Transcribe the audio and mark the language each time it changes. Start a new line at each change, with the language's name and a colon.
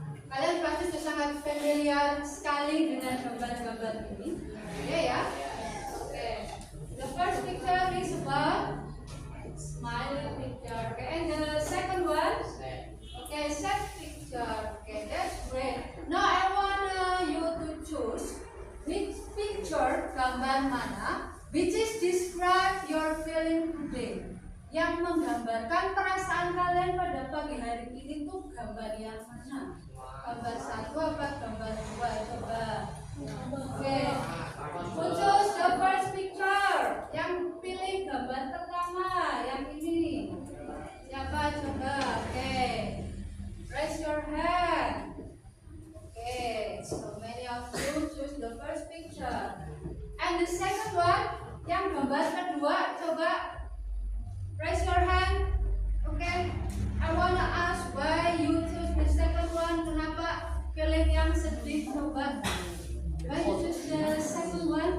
Indonesian: Kalian pasti sudah sangat familiar sekali dengan gambar-gambar ini. Oke ya. Oke.
English: The first picture is about smiling picture. Okay, and the second one. Okay, sad picture. Okay, that's great. Now I want you to choose which picture,
Indonesian: gambar mana,
English: which is describe your feeling today.
Indonesian: Yang menggambarkan perasaan kalian pada pagi hari ini tuh gambar yang mana? Gambar satu apa gambar dua? Coba. Oke.
English: Who choose the first picture?
Indonesian: Yang pilih gambar pertama, yang ini. Siapa coba? Oke.
English: Raise your hand. Okay, so many of you choose the first picture. And the second one,
Indonesian: yang gambar kedua, coba
English: raise your hand. Okay, I wanna ask why you choose the second one.
Indonesian: Kenapa pilih yang sedih? Coba.
English: Why you choose the second one?